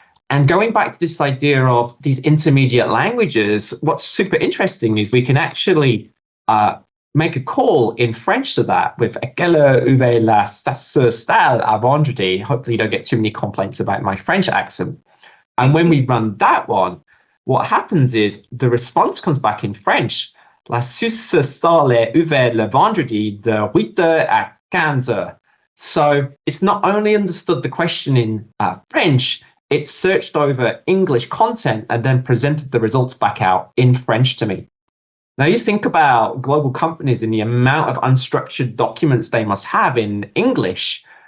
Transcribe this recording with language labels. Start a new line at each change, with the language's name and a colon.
English: And going back to this idea of these intermediate languages, what's super interesting is we can actually make a call in French to that with
French: à quelle heure ouvre la salle à vendredi.
English: Hopefully you don't get too many complaints about my French accent. And when we run that one, what happens is the response comes back in French.
French: La salle est ouverte le vendredi de 8h à 15h.
English: So it's not only understood the question in French, it searched over English content and then presented the results back out in French to me. Now you think about global companies and the amount of unstructured documents they must have in English.